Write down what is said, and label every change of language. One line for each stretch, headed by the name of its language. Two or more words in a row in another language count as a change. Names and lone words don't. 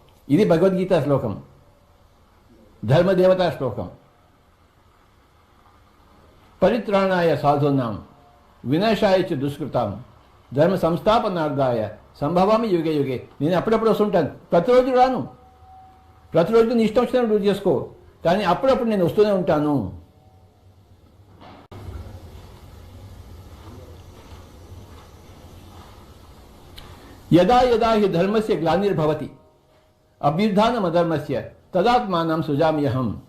Telugu: ఇది భగవద్గీత శ్లోకం, ధర్మదేవతా శ్లోకం.
Sanskrit: పరిత్రాణాయ సాధూనాం వినాశాయ చ దుష్కృతాం ధర్మ సంస్థాపనార్థాయ సంభవామి యుగే యుగే.
Telugu: నేను అప్పుడప్పుడు వస్తుంటాను, ప్రతిరోజు రాను, ప్రతిరోజు నీ ఇష్టం వచ్చినట్టు నువ్వు చేసుకో, కానీ అప్పుడప్పుడు నేను వస్తూనే ఉంటాను.
Sanskrit: యదా యదా హి ధర్మస్య గ్లానిర్భవతి అభ్యుత్థానమధర్మస్య తదాత్మానం సృజామ్యహం.